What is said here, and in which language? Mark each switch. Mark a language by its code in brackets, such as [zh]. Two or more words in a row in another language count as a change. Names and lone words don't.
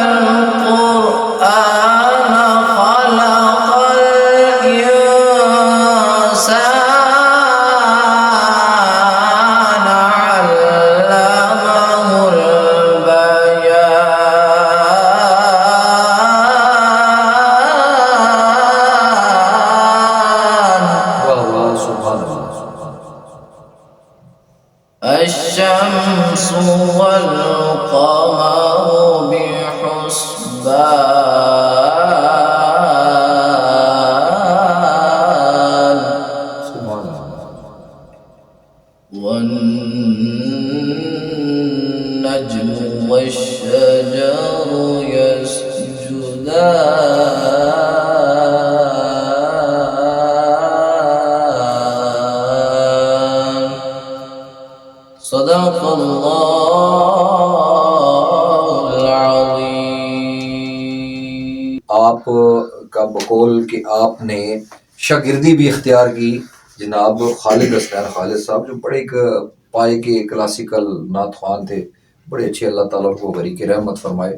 [ar] القرآن خلق الإنسان علمه البيان [ur] واہ واہ، [ar] سبحان اللہ۔ الشمس والقمر بحسبان سبحان اللہ۔ والنجم والشجر يسجدان صدق اللہ العظیم۔ [ur] آپ کا بقول کہ آپ نے شاگردی بھی اختیار کی جناب خالد اسنان خالد صاحب، جو بڑے ایک پائے کے کلاسیکل نعت خوان تھے، بڑے اچھے، اللہ تعالیٰ ان کو غریق رحمت فرمائے۔